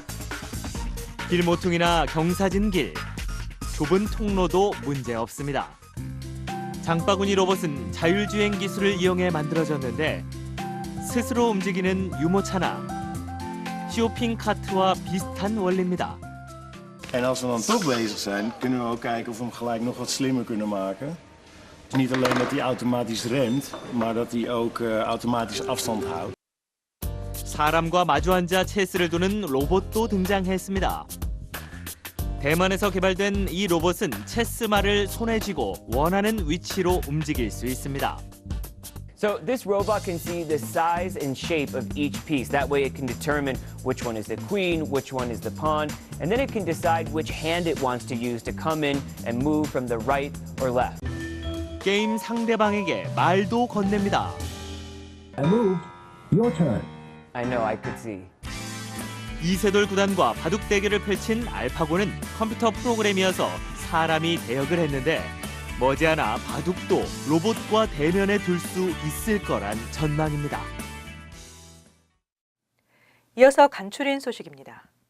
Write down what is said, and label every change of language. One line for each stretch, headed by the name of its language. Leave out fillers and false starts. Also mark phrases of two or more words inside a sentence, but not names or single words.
Korean: 길모퉁이나 경사진 길, 좁은 통로도 문제 없습니다. 장바구니 로봇은 자율주행 기술을 이용해 만들어졌는데 스스로 움직이는 유모차나 쇼핑 카트와 비슷한 원리입니다.
Dutch: En als we dan toch bezig zijn, kunnen we ook kijken of we hem gelijk nog wat slimmer kunnen maken. Niet alleen dat hij automatisch remt, maar dat hij ook automatisch afstand houdt.
Korean: 사람과 마주 앉아 체스를 두는 로봇도 등장했습니다. 대만에서 개발된 이 로봇은 체스말을 손에 쥐고 원하는 위치로 움직일 수 있습니다.
English: So this robot can see the size and shape of each piece. That way it can determine which one is the queen, which one is the pawn, and then it can decide which hand it wants to use to come in and move from the right or left.
Korean: 게임 상대방에게 말도 건넵니다.
English: I moved. Your turn. I know, I could see.
Korean: 이세돌 구단과 바둑 대결을 펼친 알파고는 컴퓨터 프로그램이어서 사람이 대역을 했는데 머지않아 바둑도 로봇과 대면에 둘 수 있을 거란 전망입니다. 이어서 간추린 소식입니다.